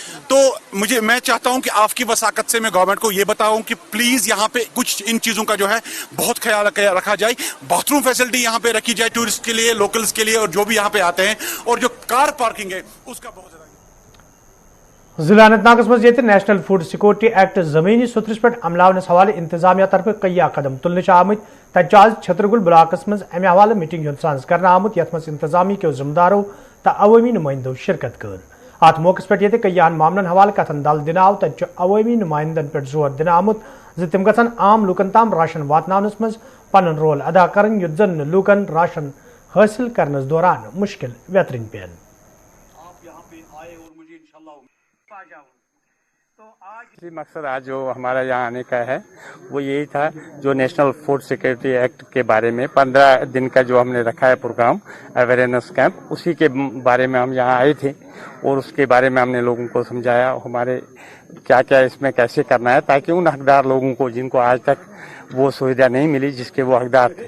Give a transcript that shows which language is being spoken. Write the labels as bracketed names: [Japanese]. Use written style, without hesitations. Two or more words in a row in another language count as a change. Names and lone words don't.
[Urdu] تو میں چاہتا ہوں کہ آپ کی وساقت سے میں گورنمنٹ کو یہ بتاؤں کہ پلیز یہاں پہ کچھ ان چیزوں کا جو ہے بہت خیال رکھا جائے. [English] bathroom facility [Urdu] یہاں پہ رکھی جائے ٹورسٹ کے لیے, لوکلز کے لیے, اور جو بھی یہاں پہ آتے ہیں, اور جو [English] car parking [Urdu] ہے اس کا بہت زیادہ. [Kashmiri] ضلع اننت ناگس مز نیشنل فوڈ سیکورٹی ایکٹ زمینی سترس پہ عملاونس حوالہ انتظامیہ طرف کئی قدم تلنے آمت. تت آز چھترگل بلاکس مز امہ حوالہ میٹنگ ہند سانز کرنا آمت یت مز انتظامیہ [Urdu] کے ذمہ داروں [Kashmiri] تو عوامی نمائندوں شرکت کر. ات موقع پہ کئی معاملن حوالہ کتن دل دن آو. تت عوامی نمائندن پہ زور دن آمت زِ تم گژھن عام لوکن تام راشن واتناونس مز پنن رول ادا کرن یُتھ زن لوکن راشن حاصل کرنس دوران مشکل ویترن پین. [Urdu] مقصد آج جو ہمارا یہاں آنے کا ہے وہ یہی تھا, جو نیشنل فوڈ سیکورٹی ایکٹ کے بارے میں 15 دن کا جو ہم نے رکھا ہے پروگرام [English] awareness camp, [Urdu] اسی کے بارے میں ہم یہاں آئے تھے اور اس کے بارے میں ہم نے لوگوں کو سمجھایا ہمارے کیا کیا اس میں کیسے کرنا ہے, تاکہ ان حقدار لوگوں کو جن کو آج تک وہ سویدھا نہیں ملی جس کے وہ حقدار تھے.